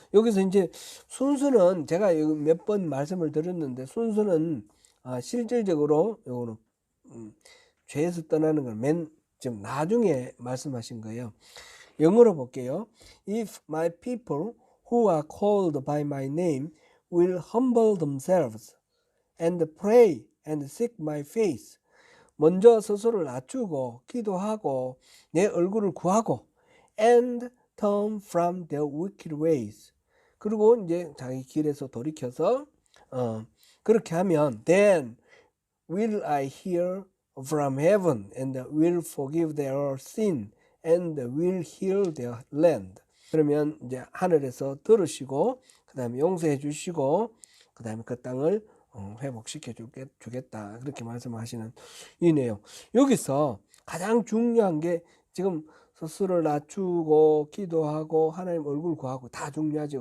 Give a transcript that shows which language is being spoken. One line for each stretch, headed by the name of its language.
Korean: 여기서 이제 순서는 제가 몇 번 말씀을 드렸는데 순서는 실질적으로 요거는 죄에서 떠나는 걸 지금 나중에 말씀하신 거예요. 영어로 볼게요.
English: If my people who are called by my name will humble themselves and pray and seek my face.
Korean: 먼저 스스로를 낮추고 기도하고 내 얼굴을 구하고
English: and turn from their wicked ways.
Korean: 그리고 이제 자기 길에서 돌이켜서 그렇게 하면
English: then will I hear from heaven and will forgive their sin and will heal their land.
Korean: 그러면 이제 하늘에서 들으시고 그 다음에 용서해 주시고 그 다음에 그 땅을 회복시켜 주겠다. 그렇게 말씀하시는 이 내용. 여기서 가장 중요한 게 지금 스스로를 낮추고 기도하고 하나님 얼굴 구하고 다 중요하죠.